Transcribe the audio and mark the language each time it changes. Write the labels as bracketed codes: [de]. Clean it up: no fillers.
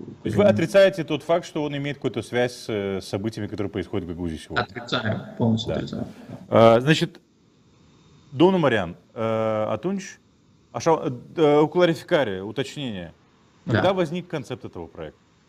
[ru] То есть вы отрицаете тот факт, что он имеет какую-то связь с событиями, которые происходят в Гагаузии сегодня? Отрицаю, полностью отрицаю. Значит, [ro] domnul Marian, atunci, așa, o clarificare, уточнение. [ru] Когда возник концепт этого проекта?